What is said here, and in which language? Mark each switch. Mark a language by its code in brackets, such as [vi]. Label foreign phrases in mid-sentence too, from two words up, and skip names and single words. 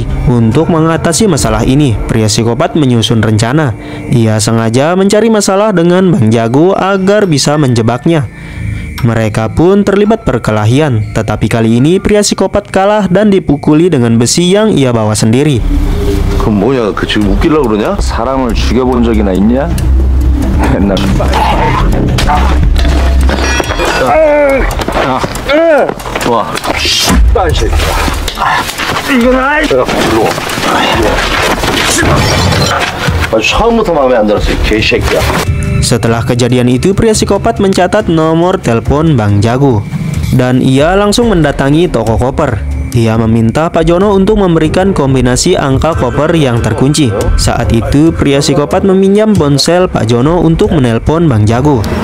[id] Untuk mengatasi masalah ini, pria psikopat menyusun rencana. Ia sengaja mencari masalah dengan Bang Jago agar bisa menjebaknya. Mereka pun terlibat perkelahian, tetapi kali ini pria psikopat kalah dan dipukuli dengan besi yang ia bawa sendiri. [ko] 그럼 뭐냐? 그 지금 웃기려고 그러냐? 사람을 죽여본 적이나 있냐? 맨날 좋아. 딴 새끼야. 이건 아이. 일로 와. 아주 처음부터 마음에 안 들었어, 이 개새끼야. [id] Setelah kejadian itu, pria psikopat mencatat nomor telepon Bang Jago dan ia langsung mendatangi toko koper. Ia meminta Pak Jono untuk memberikan kombinasi angka koper yang terkunci. Saat itu, pria psikopat meminjam ponsel Pak Jono untuk menelpon Bang Jago.